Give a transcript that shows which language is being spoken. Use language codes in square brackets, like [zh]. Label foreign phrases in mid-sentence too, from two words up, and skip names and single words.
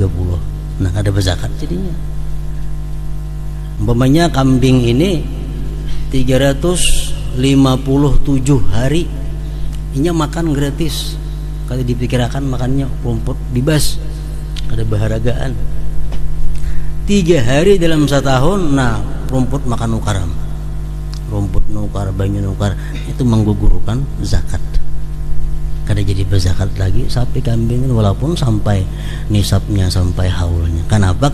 [id] Nah, ada berzakat jadinya. Umpamanya kambing ini 357 hari, ini makan gratis. [bjn] Kalau dipikirkan makannya rumput bebas, ada baharagaan. 3 hari dalam setahun, nah rumput makan nukaram, rumput nukar, banyu nukar, itu menggugurkan zakat. Kada jadi berzakat lagi sapi kambing walaupun sampai nisabnya, sampai haulnya. [id] Kenapa?